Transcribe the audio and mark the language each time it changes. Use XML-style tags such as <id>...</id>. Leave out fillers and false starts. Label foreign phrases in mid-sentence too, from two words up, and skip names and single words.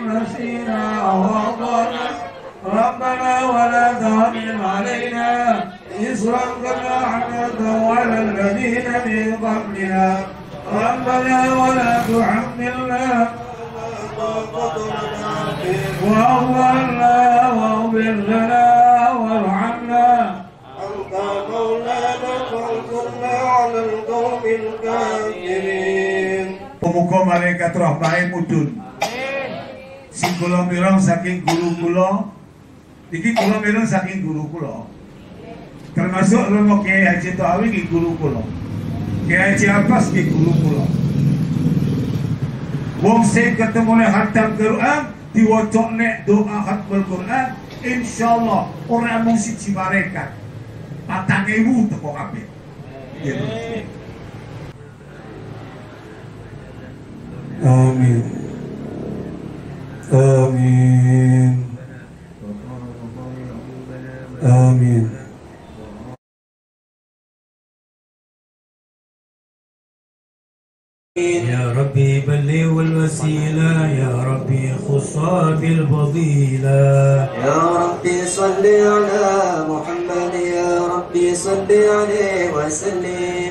<ar>ربنا ولا تحمل علينا إصرا كما حملته على الذين من قبلنا ربنا ولا تحملنا واغفرنا واغفر لنا وارحمنا أنت مولانا فانصرنا على القوم الكافرين.</ar> <jv>Muga malaikat rahmah mudhun. Sing kula mireng saking guru kula, iki kula mireng saking guru kula. Termasuk Romo Kiai Haji Thawi iki guru kula. Kiai Haji Abbas iki guru kula. Wong sing ketemune hatam Quran diwaca nek doa</jv> <ar>ختم القرآن</ar> <jv>insyaallah ora mung siji malaikat. 4.000 teko kabeh. Gitu. Amin. Amin. Amin.</jv> <ar>يا ربي بلغ الوسيلة يا ربي خصها بالفضيلة يا ربي صل على محمد يا ربي صل عليه وسلم</ar>